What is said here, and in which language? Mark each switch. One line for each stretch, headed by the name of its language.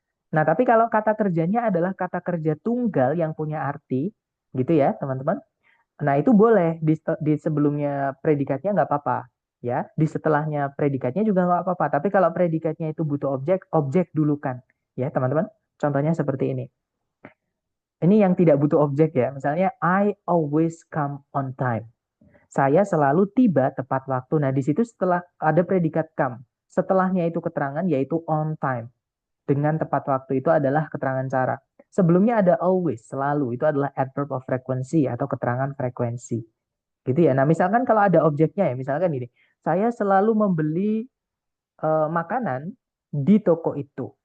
Indonesian: Nah, tapi kalau kata kerjanya adalah kata kerja tunggal yang punya arti, gitu ya, teman-teman. Nah, itu boleh di sebelumnya predikatnya nggak apa-apa, ya. Di setelahnya predikatnya juga nggak apa-apa. Tapi kalau predikatnya itu butuh objek, objek dulu kan, ya, teman-teman. Contohnya seperti ini. Ini yang tidak butuh objek ya. Misalnya,
English: I always come on time.
Indonesian: Saya selalu tiba tepat waktu. Nah, di situ setelah ada predikat come. Setelahnya itu keterangan yaitu on time. Dengan tepat waktu itu adalah keterangan cara. Sebelumnya ada always, selalu. Itu adalah adverb of frequency atau keterangan frekuensi. Gitu ya. Nah, misalkan kalau ada objeknya ya, misalkan gini. Saya selalu membeli makanan di toko itu.